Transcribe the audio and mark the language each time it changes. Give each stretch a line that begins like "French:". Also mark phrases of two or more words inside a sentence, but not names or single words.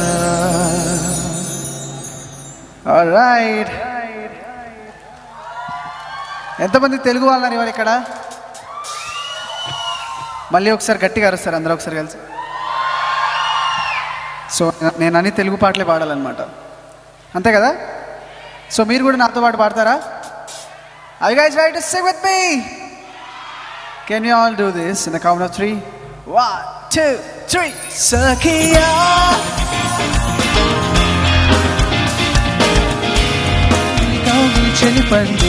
Telugu: ఆల్రైట్, ఎంతమంది తెలుగు వాళ్ళని ఇవాళ ఇక్కడ? మళ్ళీ ఒకసారి గట్టిగా అరుస్తారు అందరూ ఒకసారి కలిసి. సో నేను అన్ని తెలుగు పాటలే పాడాలన్నమాట, అంతే కదా? సో మీరు కూడా నాతో పాటు పాడతారా?
English: Are you guys ready to sing with me? Can you all do this in the count of 3? 1, 2, 3. Sakhiya, kauni chelipandi.